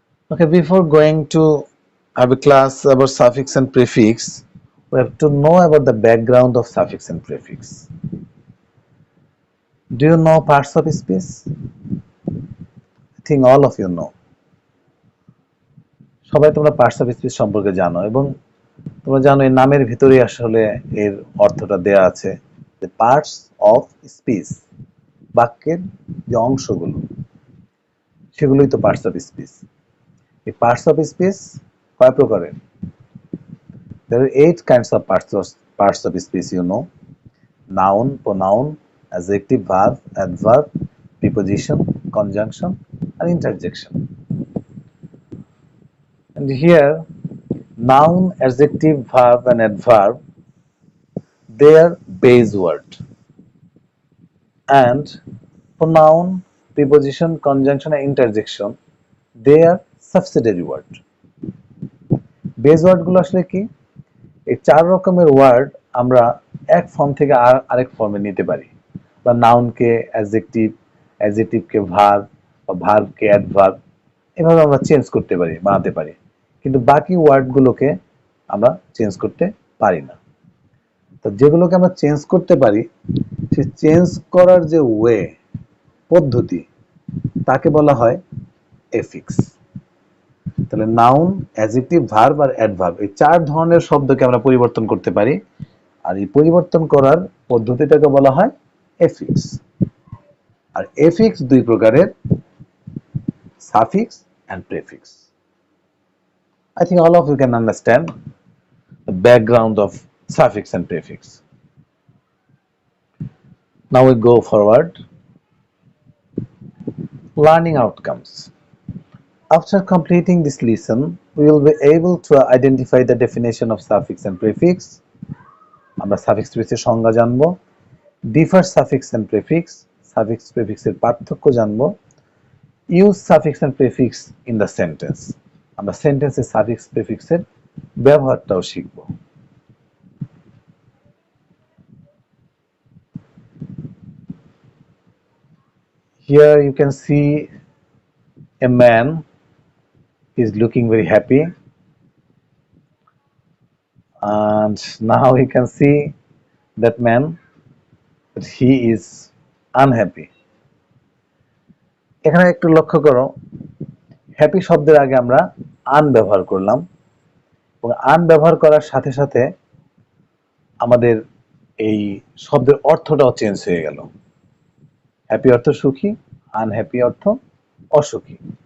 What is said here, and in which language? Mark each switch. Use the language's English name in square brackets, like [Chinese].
[English] Okay, before going to have a class about suffix and prefix, we have to know about the background of suffix and prefix. Do you know parts of speech? I think all of you know. [Bangla] সবাই তোমরা parts of speech সম্পর্কে জানো এবং তোমরা জানো এই নামের ভিতরে আসলে এর অর্থটা দেয়া আছে যে পার্টস অফ স্পিচ, বাক্যের যে অংশগুলো সেগুলোই তো পার্টস অফ স্পিচ। এই পার্টস অফ স্পিচ কয় প্রকারের? [English] There are 8 kinds of parts of speech, you know. Noun, pronoun, adjective, verb, adverb, preposition, conjunction, and interjection. And here, noun, adjective, verb, and adverb, they are base word. And pronoun, preposition, conjunction, and interjection, they are subsidiary word. [Bangla] Base word গুলো আসলে কি? এই 4 রকমের word আমরা এক form থেকে আরেক ফর্মে নিতে পারি। বা নাউনকে অ্যাডজেক্টিভ, অ্যাডজেক্টিভকে ভার্ব, বা ভার্বকে অ্যাডভার্ব, এভাবে আমরা চেঞ্জ করতে পারি, বানাতে পারি। কিন্তু বাকি ওয়ার্ডগুলোকে আমরা চেঞ্জ করতে পারি না। তো যেগুলোকে আমরা চেঞ্জ করতে পারি, সেই চেঞ্জ করার যে ওয়ে, পদ্ধতি, তাকে বলা হয় এফিক্স। তাহলে নাউন, অ্যাডজেক্টিভ, ভার্ব আর অ্যাডভার্ব এই 4 ধরনের শব্দকে আমরা পরিবর্তন করতে পারি আর এই পরিবর্তন করার পদ্ধতিটাকে বলা হয় এফিক্স। আর এফিক্স দুই প্রকারের, [English] suffix and prefix. I think all of you can understand the background of suffix and prefix. Now we go forward. Learning outcomes. After completing this lesson, we will be able to identify the definition of suffix and prefix. আমরা suffix prefix [Bangla] সংজ্ঞা জানবো, [English] differ suffix and prefix, suffix prefix [Bangla] এর পার্থক্য জানবো, [English] use suffix and prefix in the sentence. [Bangla] আমরা সেন্টেন্সে suffix prefix এর ব্যবহারটাও শিখব। [English] Here you can see a man. He is looking very happy, and now you can see that man that he is unhappy. [Bangla] এখানে একটু লক্ষ্য করো, happy শব্দের আগে আমরা আন ব্যবহার করলাম এবং আন ব্যবহার করার সাথে সাথে আমাদের এই শব্দের অর্থটাও চেঞ্জ হয়ে গেল। হ্যাপি অর্থ সুখী, আনহ্যাপি অর্থ অসুখী।